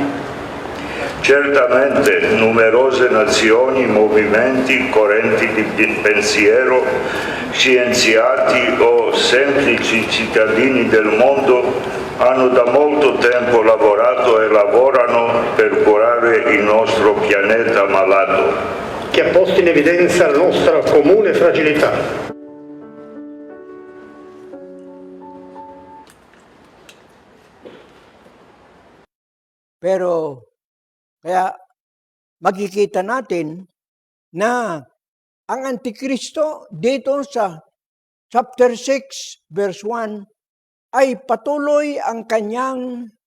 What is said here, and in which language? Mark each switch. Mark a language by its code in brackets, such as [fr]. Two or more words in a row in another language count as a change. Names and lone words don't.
[it] Certamente numerose nazioni, movimenti, correnti di pensiero, scienziati o semplici cittadini del mondo hanno da molto tempo lavorato e lavorano per curare il nostro pianeta malato, che ha posto in evidenza la nostra comune fragilità. [tl] Pero kaya makikita natin na ang Antikristo dito sa [en] chapter 6 verse 1 [tl] ay patuloy ang kanyang